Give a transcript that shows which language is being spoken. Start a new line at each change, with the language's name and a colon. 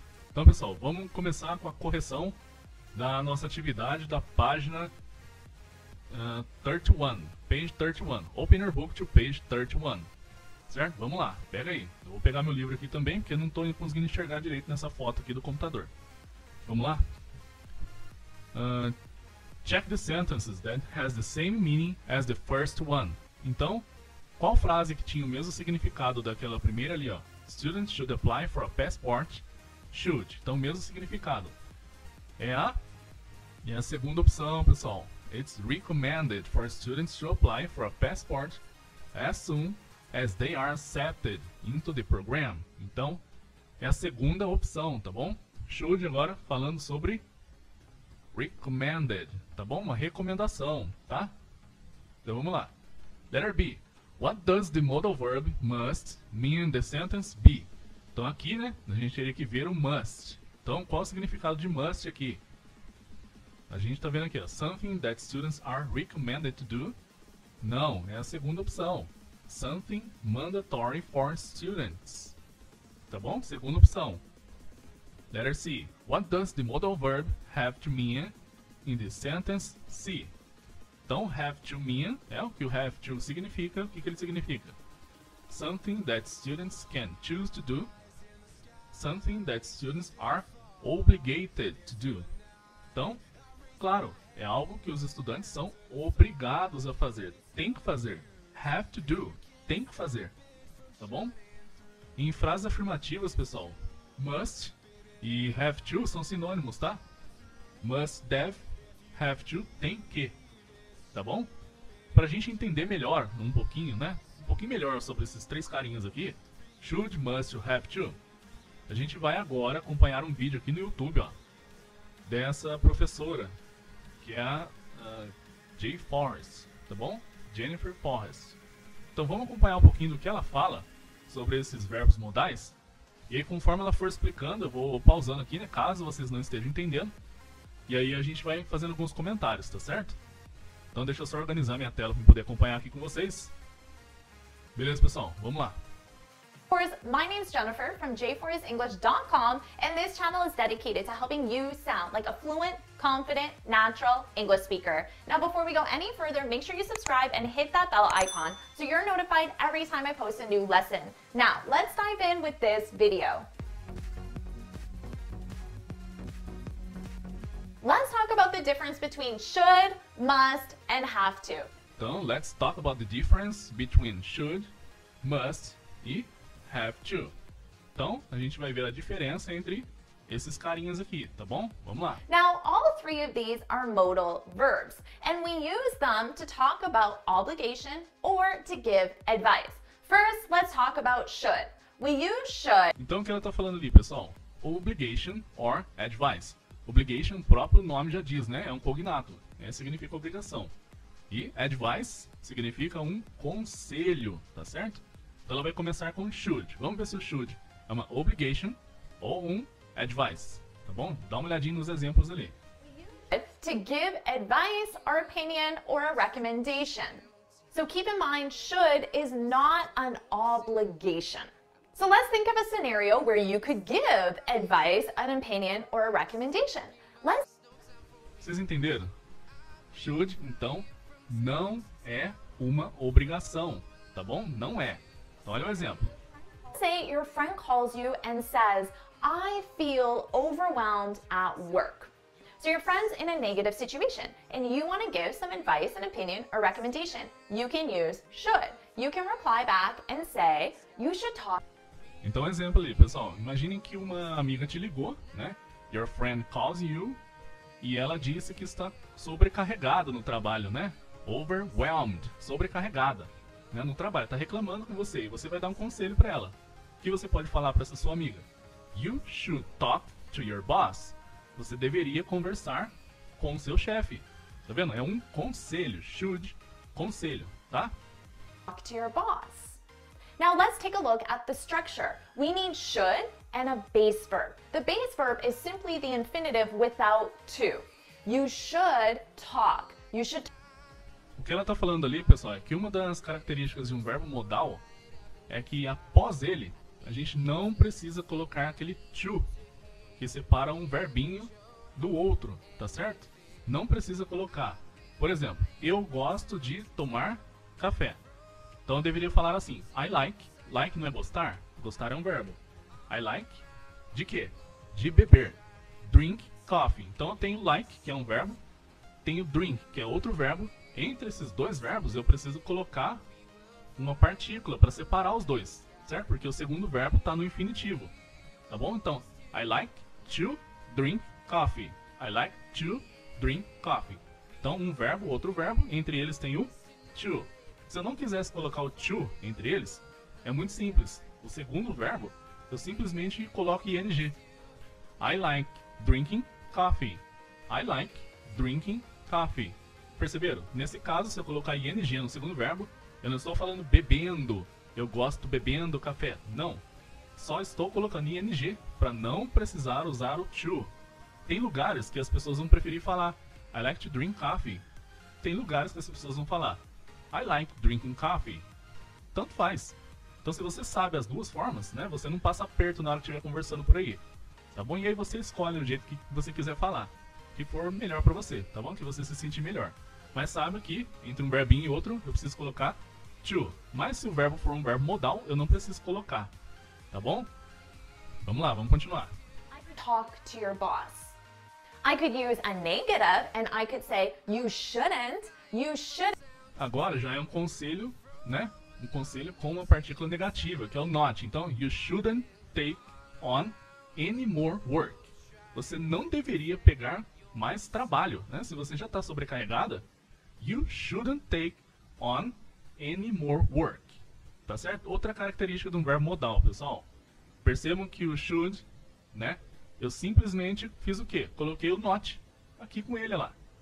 Portuguese: Então, pessoal, vamos começar com a correção da nossa atividade da página 31,
English: page 31. Open your book to page 31.
Portuguese: Certo? Vamos lá, pega aí. Eu vou pegar meu livro aqui também, porque eu não estou conseguindo enxergar direito nessa foto aqui do computador. Vamos lá?
English: Check the sentences that has the same meaning as the first one.
Portuguese: Então, qual frase que tinha o mesmo significado daquela primeira ali, ó?
English: Students should apply for a passport. Should.
Portuguese: Então, mesmo significado. É a segunda opção, pessoal.
English: It's recommended for students to apply for a passport as soon as they are accepted into the program.
Portuguese: Então, é a segunda opção, tá bom? Should agora falando sobre recommended, tá bom? Uma recomendação, tá? Então vamos lá.
English: Letter B. What does the modal verb must mean in the sentence be?
Portuguese: Então aqui, né, a gente teria que ver o must. Então, qual o significado de must aqui? A gente está vendo aqui, ó,
English: something that students are recommended to do.
Portuguese: Não, é a segunda opção.
English: Something mandatory for students.
Portuguese: Tá bom? Segunda opção.
English: Letter C. What does the modal verb have to mean in the sentence C?
Portuguese: Então, have to mean é o que o have to significa. O que ele significa?
English: Something that students can choose to do. Something that students are obligated to do.
Portuguese: Então, claro, é algo que os estudantes são obrigados a fazer. Tem que fazer.
English: Have to do.
Portuguese: Tem que fazer. Tá bom? Em frases afirmativas, pessoal, must e have to são sinônimos, tá? Must, deve, have to, tem que. Tá bom? Pra gente entender melhor, um pouquinho, né? Um pouquinho melhor sobre esses 3 carinhas aqui. Should, must, have to. A gente vai agora acompanhar um vídeo aqui no YouTube, ó. Dessa professora, que é a J. Forrest, tá bom? Jennifer Forrest. Então vamos acompanhar um pouquinho do que ela fala sobre esses verbos modais. E aí, conforme ela for explicando, eu vou pausando aqui, né, caso vocês não estejam entendendo. E aí a gente vai fazendo alguns comentários, tá certo? Então deixa eu só organizar minha tela para poder acompanhar aqui com vocês. Beleza, pessoal? Vamos lá.
English: My name's Jennifer from jforrestenglish.com, and this channel is dedicated to helping you sound like a fluent, confident, natural English speaker. Now, before we go any further, make sure you subscribe and hit that bell icon so you're notified every time I post a new lesson. Now, let's dive in with this video. Let's talk about the difference between should, must, and have to. Então, let's talk about the difference between should, must e have to.
Portuguese: Então, a gente vai ver a diferença entre esses carinhas aqui, tá bom? Vamos lá.
English: Now, all 3 of these are modal verbs, and we use them to talk about obligation or to give advice. First, let's talk about should. We use should.
Portuguese: Então, o que ela está falando ali, pessoal? Obligation or advice. Obligation, o próprio nome já diz, né? É um cognato, significa obrigação. E advice significa um conselho, tá certo? Então ela vai começar com should. Vamos ver se o should é uma obligation ou um advice, tá bom? Dá uma olhadinha nos exemplos ali.
English: To give advice or opinion or a recommendation. So keep in mind, should is not an obligation. So let's think of a scenario where you could give advice, an opinion, or a recommendation.
Portuguese: Vocês entenderam? Should, então, não é uma obrigação, tá bom? Não é. Então, olha o exemplo.
English: Say your friend calls you and says, I feel overwhelmed at work. So your friend's in a negative situation and you want to give some advice, an opinion, or recommendation. You can use should. You can reply back and say, you should talk.
Portuguese: Então, exemplo ali, pessoal. Imaginem que uma amiga te ligou, né?
English: Your friend calls you
Portuguese: e ela disse que está sobrecarregada no trabalho, né? Overwhelmed, sobrecarregada, né? No trabalho, está reclamando com você e você vai dar um conselho para ela. O que você pode falar para essa sua amiga?
English: You should talk to your boss.
Portuguese: Você deveria conversar com o seu chefe. Tá vendo? É um conselho. Should, conselho, tá?
English: Talk to your boss. Now let's take a look at the structure. We need should and a base verb. The base verb is simply the infinitive without to. You should talk. You should.
Portuguese: O que ela está falando ali, pessoal, é que uma das características de um verbo modal é que após ele, a gente não precisa colocar aquele to, que separa um verbinho do outro, tá certo? Não precisa colocar. Por exemplo, eu gosto de tomar café. Então eu deveria falar assim,
English: I like.
Portuguese: Like não é gostar? Gostar é um verbo. I like de quê? De beber.
English: Drink coffee.
Portuguese: Então eu tenho like, que é um verbo. Tenho drink, que é outro verbo. Entre esses dois verbos eu preciso colocar uma partícula para separar os dois, certo? Porque o segundo verbo está no infinitivo. Tá bom?
English: Então, I like to drink coffee. I like to drink coffee.
Portuguese: Então, um verbo, outro verbo, entre eles tem o to. Se eu não quisesse colocar o to entre eles, é muito simples. O segundo verbo, eu simplesmente coloco ing.
English: I like drinking coffee. I like drinking coffee.
Portuguese: Perceberam? Nesse caso, se eu colocar ing no segundo verbo, eu não estou falando bebendo. Eu gosto bebendo café. Não. Só estou colocando ing para não precisar usar o to. Tem lugares que as pessoas vão preferir falar
English: I like to drink coffee.
Portuguese: Tem lugares que as pessoas vão falar
English: I like drinking coffee.
Portuguese: Tanto faz. Então se você sabe as duas formas, né, você não passa aperto na hora que estiver conversando por aí. Tá bom? E aí você escolhe o jeito que você quiser falar. Que for melhor para você, tá bom? Que você se sentir melhor. Mas sabe que entre um verbinho e outro eu preciso colocar to. Mas se o verbo for um verbo modal, eu não preciso colocar. Tá bom? Vamos lá, vamos continuar.
English: I could talk to your boss. I could use a negative and I could say you shouldn't. You should.
Portuguese: Agora já é um conselho, né? Um conselho com uma partícula negativa, que é o not.
English: Então, you shouldn't take on any more work.
Portuguese: Você não deveria pegar mais trabalho, né? Se você já está sobrecarregada,
English: you shouldn't take on any more work.
Portuguese: Tá certo? Outra característica de um verbo modal, pessoal. Percebam que o should, né? Eu simplesmente fiz o quê? Coloquei o not aqui com ele lá.